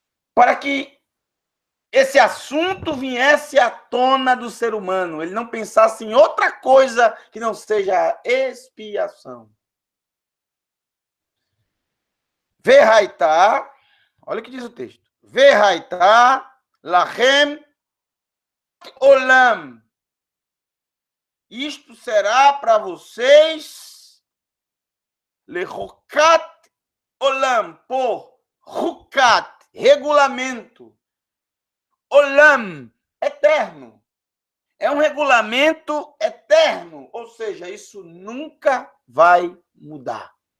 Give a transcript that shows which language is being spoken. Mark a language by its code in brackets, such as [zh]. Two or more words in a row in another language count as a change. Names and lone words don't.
[pt] para que esse assunto viesse à tona do ser humano, ele não pensasse em outra coisa que não seja a expiação. Verraitá, olha o que diz o texto. [he] והייתה לכם עולם. [pt] Isto será para vocês [he] לחוקת עולם, [pt] por hukat, regulamento. Olam, eterno. É um regulamento eterno, ou seja, isso nunca vai mudar.